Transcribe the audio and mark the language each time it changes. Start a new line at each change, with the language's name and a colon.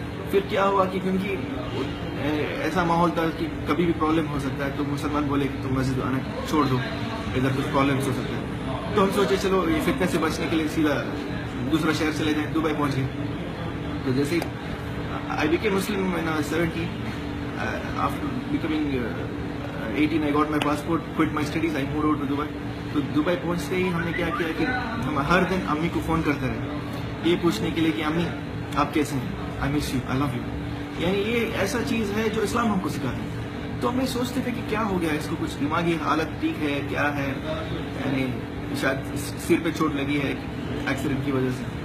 Urdu: پھر کیا ہوا کہ کیونکہ ایسا ماحول تھا کہ کبھی بھی پرابلم ہو سکتا ہے، تو مسلمان بولے کہ تم مسجد آنا چھوڑ دو، ادھر کچھ پرابلمس ہو سکتے ہیں. تو ہم سوچے چلو یہ فتنے سے بچنے کے لیے سیدھا دوسرا شہر چلے جائیں. دبئی پہنچ گئے. تو جیسے
English: I became Muslim when I was 17. After becoming 18 I got my passport, quit my studies, I moved over to Dubai.
Urdu: تو دبئی پہنچتے ہی ہم نے کیا کیا کہ ہم ہر دن امی کو فون کرتے رہے یہ پوچھنے کے لیے کہ امی آپ کیسے ہیں،
English: I miss you, I love you.
Urdu: یعنی یہ ایسا چیز ہے جو اسلام ہم کو سکھاتا ہے. تو ہم یہ سوچتے تھے کہ کیا ہو گیا اس کو، کچھ دماغی حالت ٹھیک ہے کیا ہے، یعنی شاید سر پہ چوٹ لگی ہے ایکسیڈنٹ کی وجہ سے.